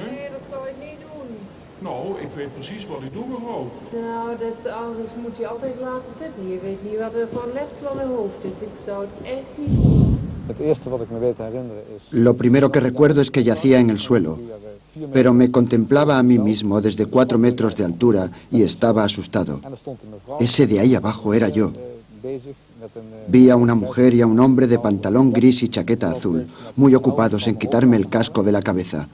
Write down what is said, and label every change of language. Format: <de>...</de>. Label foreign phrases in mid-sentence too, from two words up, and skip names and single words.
<nl>Nee, dat zou ik niet doen. Nou, ik weet precies wat ik doe, mevrouw. Nou, anders moet je altijd laten zitten. Je weet niet wat er voor letsel aan mijn hoofd is. Ik zou het echt niet doen.</nl> <es>Lo primero que recuerdo es que yacía en el suelo, pero me contemplaba a mí mismo desde 4 metros de altura y estaba asustado. Ese de ahí abajo era yo. Vi a una mujer y a un hombre de pantalón gris y chaqueta azul, muy ocupados en quitarme el casco de la cabeza.</es>